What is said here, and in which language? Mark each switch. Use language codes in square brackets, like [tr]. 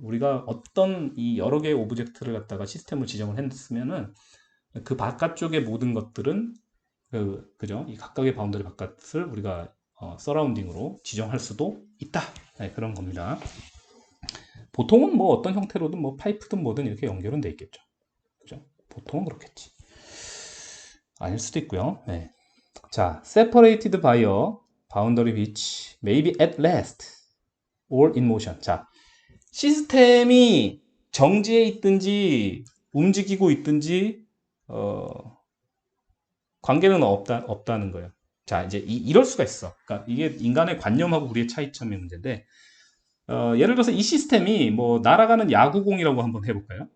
[ko] 우리가 어떤 이 여러 개의 오브젝트를 갖다가 시스템을 지정을 했으면은 그 바깥쪽의 모든 것들은 그죠? 이 각각의 바운더리 바깥을 우리가 서라운딩으로 지정할 수도 있다. 네, 그런 겁니다. 보통은 뭐 어떤 형태로든 뭐 파이프든 뭐든 이렇게 연결은 돼 있겠죠. 그죠? 보통은 그렇겠지. 아닐 수도 있고요. 네. 자, [en] separated by a boundary which may be at rest or in motion. [ko] 자, 시스템이 정지해 있든지 움직이고 있든지 관계는 없다는 거예요. 자, 이제 이럴 수가 있어. 그러니까 이게 인간의 관념하고 우리의 차이점의 문제인데, 예를 들어서 이 시스템이 뭐 날아가는 야구공이라고 한번 해볼까요?